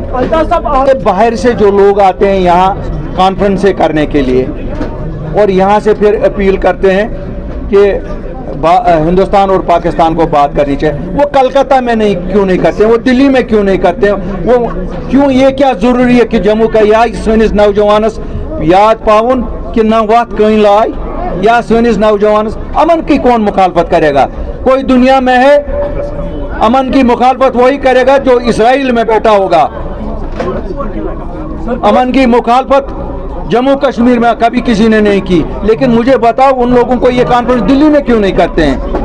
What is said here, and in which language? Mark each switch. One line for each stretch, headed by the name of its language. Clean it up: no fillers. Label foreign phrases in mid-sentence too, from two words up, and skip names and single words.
Urdu: باہر سے جو لوگ آتے ہیں یہاں کانفرنسیں کرنے کے لیے اور یہاں سے پھر اپیل کرتے ہیں کہ ہندوستان اور پاکستان کو بات کرنی چاہیے, وہ کلکتہ میں کیوں نہیں کرتے ہیں, وہ دلی میں کیوں نہیں کرتے ہیں, وہ کیوں, یہ کیا ضروری ہے کہ جموں کا یا
Kashmiri: سنس نوجوانس یاد پاؤن کہ نہ وات کہیں لائے,
Urdu: یا
Kashmiri: سنس نوجوانس
Urdu: امن کی کون مخالفت کرے گا. کوئی دنیا میں ہے امن کی مخالفت وہی کرے گا جو اسرائیل میں بیٹھا ہوگا. امن کی مخالفت جموں کشمیر میں کبھی کسی نے نہیں کی, لیکن مجھے بتاؤ ان لوگوں کو یہ کانفرنس دلی میں کیوں نہیں کرتے ہیں.